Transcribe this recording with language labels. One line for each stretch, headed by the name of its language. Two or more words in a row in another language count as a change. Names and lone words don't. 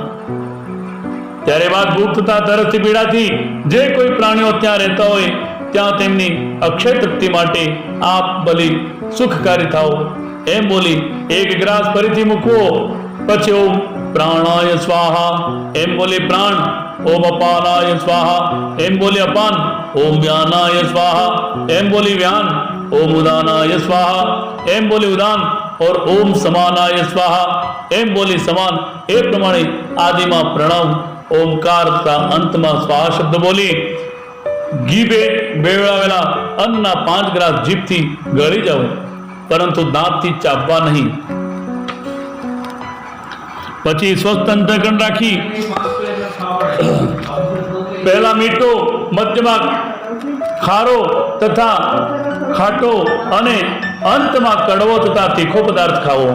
Gujarati: ત્યારે બાદ ભૂખ તથા તરસથી પીડાથી જે કોઈ પ્રાણીઓ ત્યાં રહેતા હોય ત્યાં તેમની અક્ષય તૃપ્તિ માટે આપ બલિ સુખકારી થાઓ, એમ બોલી એક ગ્રાસ ફરીથી મૂકવો. પછી
Sanskrit: ओम प्राणाय स्वाहा
Gujarati: એમ બોલી પ્રાણ,
Sanskrit: ओम अपानाय स्वाहा
Gujarati: એમ બોલી અપાન,
Sanskrit: ओम व्यानाय स्वाहा
Gujarati: એમ બોલી વ્યાન,
Sanskrit: ओम उदानाय स्वाहा
Gujarati: એમ બોલી ઉદાન, और
Sanskrit: ओम समानाय स्वाहा
Gujarati: એમ બોલી સમાન. એ પ્રમાણે આદિમા પ્રણવ ઓમકાર તથા અંતમા સ્વાહા શબ્દ બોલી ઘી बेवડાવેલા અન્નના 5 ગ્રાસ જીભથી ગળી જાવ, પરંતુ દાંતથી ચાવવા નહીં. પછી સ્વસ્થ અંતઃકરણ રાખી પહેલા મીઠો, મધ્યમાં ખારો તથા ખાટો અને અંતમાં કડવો તથા તીખો પદાર્થ ખાવો.